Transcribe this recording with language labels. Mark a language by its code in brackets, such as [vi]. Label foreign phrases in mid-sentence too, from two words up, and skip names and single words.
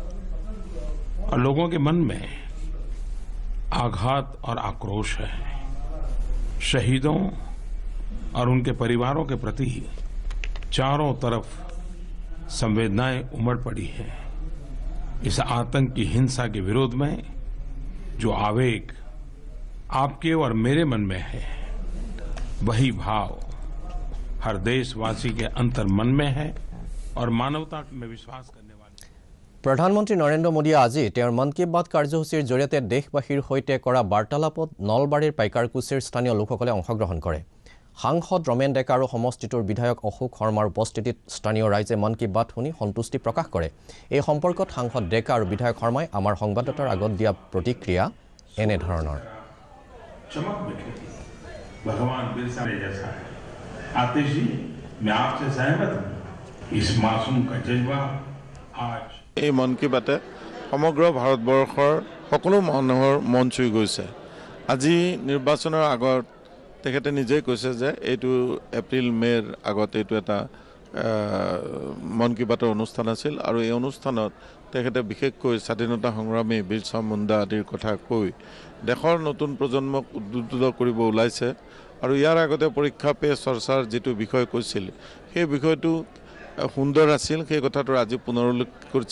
[hi] और लोगों के मन में आघात और आक्रोश है शहीदों और उनके परिवारों के प्रति चारों तरफ संवेदनाएं उमड़ पड़ी हैं इस आतंक की हिंसा के विरोध में जो आवेग आपके और मेरे मन में है वही भाव हर देशवासी के अंतर मन में है और मानवता में विश्वास करने [as] প্ৰধানমন্ত্ৰী নৰেন্দ্ৰ মোদীয়ে আজি তেওঁৰ মন কী বাত কাৰ্যসূচীৰ জৰিয়তে দেশবাসীৰ সৈতে কৰা বাৰ্তালাপত নলবাৰীৰ পাইকাৰকুছিৰ স্থানীয় লোকসকলে অংশগ্ৰহণ কৰে সাংসদ ৰমেন ডেকা আৰু সমষ্টিটোৰ বিধায়ক অশোক শৰ্মাৰ উপস্থিতিত স্থানীয় ৰাইজে মন কী বাত শুনি সন্তুষ্টি প্ৰকাশ কৰে এই সম্পৰ্কত সাংসদ ডেকা আৰু বিধায়ক শৰ্মাই আমাৰ সংবাদদাতাৰ আগত দিয়া প্ৰতিক্ৰিয়া এনে ধৰণৰ [hi] भगवान बिरसा जैसा है आतिश जी मैं आपसे सहमत हूं इस मासूम का जज्बा आज [as] এই মন কী বাতে সমগ্ৰ ভাৰতবৰ্ষৰ সকলো মানুহৰ মন চুই গৈছে আজি নিৰ্বাচনৰ আগত তেখেতে নিজেই কৈছে যে এইটো এপ্ৰিল মেৰ আগত এইটো এটা মন কী বাতৰ অনুষ্ঠান আছিল আৰু এই অনুষ্ঠানত তেখেতে বিশেষকৈ স্বাধীনতা সংগ্ৰামী বিৰছা মুণ্ডা আদিৰ কথা কৈ দেশৰ নতুন প্ৰজন্মক উদ্বুদ্ধ কৰিব ওলাইছে আৰু ইয়াৰ আগতে পৰীক্ষা পে চৰ্চাৰ যিটো বিষয় কৈছিল সেই বিষয়টো সুন্দৰ আছিল সেই কথাটো আজি পুনৰুল্লেখ কৰিছে